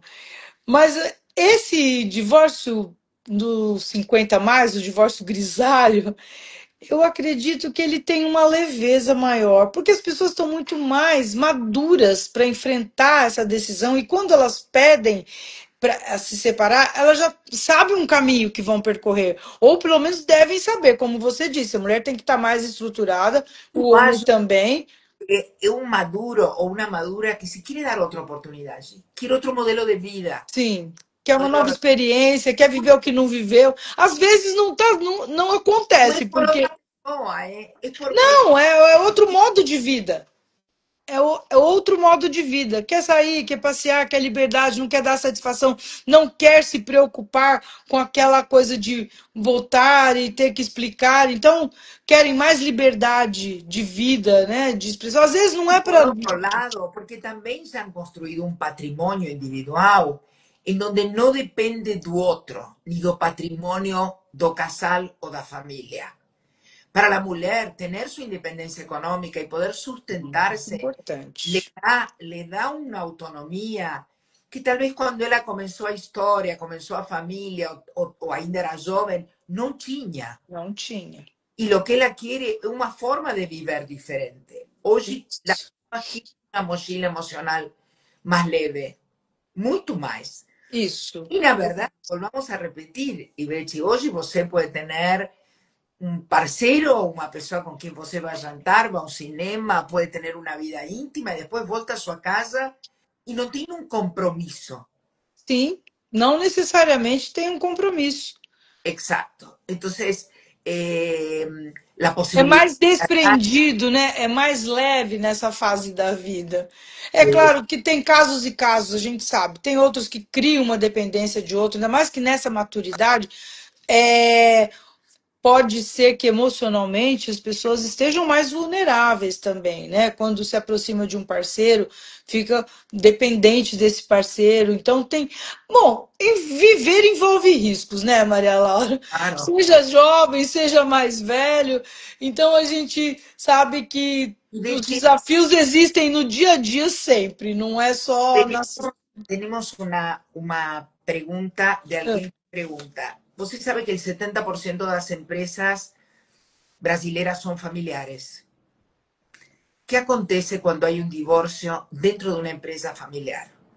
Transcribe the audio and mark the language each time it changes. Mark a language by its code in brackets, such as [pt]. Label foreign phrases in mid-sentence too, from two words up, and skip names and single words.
[pt] Mas esse divórcio dos 50 a mais, o divórcio grisalho, eu acredito que ele tem uma leveza maior, porque as pessoas estão muito mais maduras para enfrentar essa decisão e quando elas pedem para se separar, elas já sabem um caminho que vão percorrer, ou pelo menos devem saber, como você disse, a mulher tem que estar mais estruturada, o [es] Yo [pt] homem acho também. [es] que es un maduro o una madura que se quiere dar otra oportunidad, ¿sí? Quiere otro modelo de vida. [pt] Sim, quer uma nova experiência, quer viver o que não viveu. Às vezes não [es] No es [pt] acontece, [es] por [pt] porque [es] otra cosa, ¿eh? Es porque [pt] não, é outro modo de vida. É outro modo de vida. Quer sair, quer passear, quer liberdade, não quer dar satisfação, não quer se preocupar com aquela coisa de voltar e ter que explicar. Então, querem mais liberdade de vida, né? De expressão. Às vezes não [es] y [pt] é [es] por [pt] para. [es] otro lado, porque también se han construido un patrimonio individual en donde no depende do otro, ni [pt] do patrimonio do casal [es] o da familia. Para la mujer, tener su independencia económica y poder sustentarse [pt] Importante. [es] le da una autonomía que tal vez cuando ella comenzó a historia, comenzó a familia o ainda era joven, no tinha. [pt] Não tinha. [es] Y lo que ella quiere es una forma de vivir diferente. Hoy la [pt] Isso. [es] aquí una mochila emocional más leve, mucho más. [pt] Isso. [es] Y la verdad, volvamos a repetir, Ibechi, hoy você puede tener un parcero o una persona con quien você va a jantar, va a un cinema, puede tener una vida íntima y después vuelta a su casa y no tiene un compromiso. [pt] Sim, não necessariamente tem um compromisso. [es] Exacto. Entonces, la [pt] É [es] posibilidad [pt] mais desprendido, né? É mais leve nessa fase da vida. É [es] de [pt] claro que tem casos e casos, a gente sabe. Tem outros que criam uma dependência de outro, ainda mais que nessa maturidade, é, pode ser que emocionalmente as pessoas estejam mais vulneráveis também, né? Quando se aproxima de um parceiro, fica dependente desse parceiro. Então tem. Bom, viver envolve riscos, né, Maria Laura? claro. Seja jovem, seja mais velho. Então a gente sabe que [es] Y [pt] os [es] Betty, [pt] desafios existem no dia a dia sempre, não é só [es] tenemos, [pt] nas. [es] tenemos una pregunta de alguien que pregunta. [pt] Você sabe que [es] el 70% de las empresas brasileras son familiares. ¿Qué acontece cuando hay un divorcio dentro de una empresa familiar?